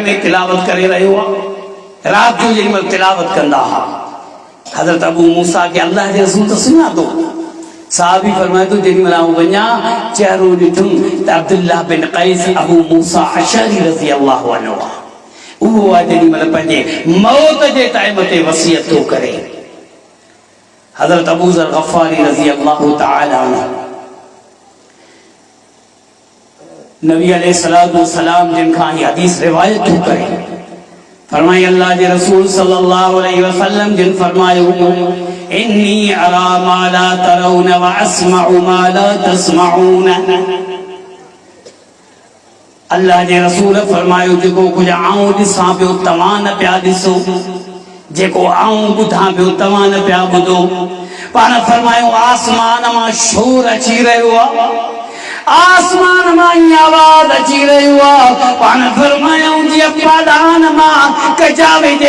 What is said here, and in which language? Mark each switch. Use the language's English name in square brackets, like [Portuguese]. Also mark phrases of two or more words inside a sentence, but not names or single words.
[Sindhi] में तिलावत करे रहियो आहे राति जो जेॾी महिल तिलावत कंदा हुआ हज़रत अबू मूसा खे अल्लाह जे रसूल त सुञातो साहबी फरमाए तो जेॾी महिल आऊं वञा चेहरो ॾिठुमि त अब्दुल्लाह बिन क़ैस अबू मूसा अशअरी [Arabic] رضي الله عنه [Sindhi] उहो आहे जेॾी महिल पंहिंजे मौत जे टाइम ते वसियत थो करे हज़रत अबू ज़र ग़फ़ारी [Arabic] رضي الله تعالى عنه [Sindhi] नबी [Arabic] عليه الصلاة والسلام [Sindhi] जिन खां ही हदीस रिवायत थो करे फरमाए अल्लाह जे रसूल [Arabic] صلى الله عليه وسلم [Sindhi] जिन फरमायो [Arabic] إني أرى ما لا ترون وأسمع ما لا تسمعون [Sindhi] अल्लाह जे रसूल फरमायो जेको कुछ आऊं ॾिसां पियो तव्हां न पिया ॾिसो जेको आऊं ॿुधां पियो तव्हां न पिया ॿुधो पाण फरमायो आसमान मां शोर अची रहियो आहे आसमान मां आवाज़ अची रहियो आहे पाण फरमायूं जीअं पादान मां कजावे जे